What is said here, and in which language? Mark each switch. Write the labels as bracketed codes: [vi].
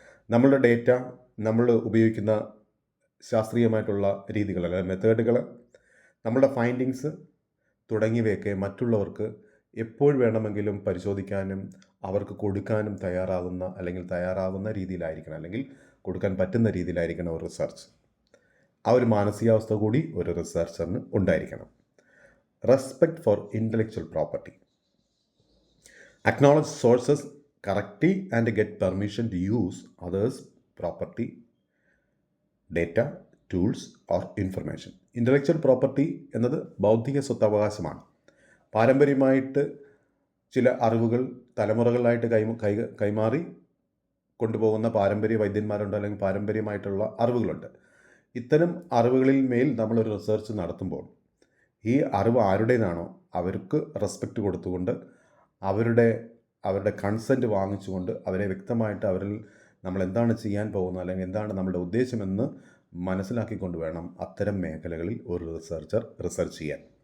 [ml] നമ്മളുടെ ഡേറ്റ, നമ്മൾ ഉപയോഗിക്കുന്ന ശാസ്ത്രീയമായിട്ടുള്ള രീതികൾ അല്ലെങ്കിൽ മെത്തേഡുകൾ, നമ്മളുടെ ഫൈൻഡിങ്സ് തുടങ്ങിയവയൊക്കെ മറ്റുള്ളവർക്ക് എപ്പോൾ വേണമെങ്കിലും പരിശോധിക്കാനും അവർക്ക് കൊടുക്കാനും തയ്യാറാവുന്ന രീതിയിലായിരിക്കണം, അല്ലെങ്കിൽ കൊടുക്കാൻ പറ്റുന്ന രീതിയിലായിരിക്കണം ഒരു റിസർച്ച്. ആ ഒരു മാനസികാവസ്ഥ കൂടി ഒരു റിസർച്ചറിന് ഉണ്ടായിരിക്കണം. [en] Respect for intellectual property, acknowledge sources correctly and get permission to use others' property, data, tools or information. [ml] Intellectual property എന്നത് ബൗദ്ധിക സ്വത്തവകാശമാണ്. പാരമ്പര്യമായിട്ട് ചില അറിവുകൾ തലമുറകളായിട്ട് കൈമാറി കൊണ്ടുപോകുന്ന പാരമ്പര്യ വൈദ്യന്മാരുണ്ട്, അല്ലെങ്കിൽ പാരമ്പര്യമായിട്ടുള്ള അറിവുകളുണ്ട്. ഇത്തരം അറിവുകളിൽ മേൽ നമ്മളൊരു റിസർച്ച് നടത്തുമ്പോൾ ഈ അറിവ് ആരുടേതാണോ അവർക്ക് റെസ്പെക്റ്റ് കൊടുത്തുകൊണ്ട് അവരുടെ കൺസെൻറ്റ് വാങ്ങിച്ചുകൊണ്ട് അവരെ വ്യക്തമായിട്ട് അവരിൽ നമ്മൾ എന്താണ് ചെയ്യാൻ പോകുന്നത്, അല്ലെങ്കിൽ എന്താണ് നമ്മുടെ ഉദ്ദേശമെന്ന് മനസ്സിലാക്കിക്കൊണ്ട് വേണം അത്തരം മേഖലകളിൽ ഒരു റിസർച്ചർ റിസർച്ച് ചെയ്യാൻ.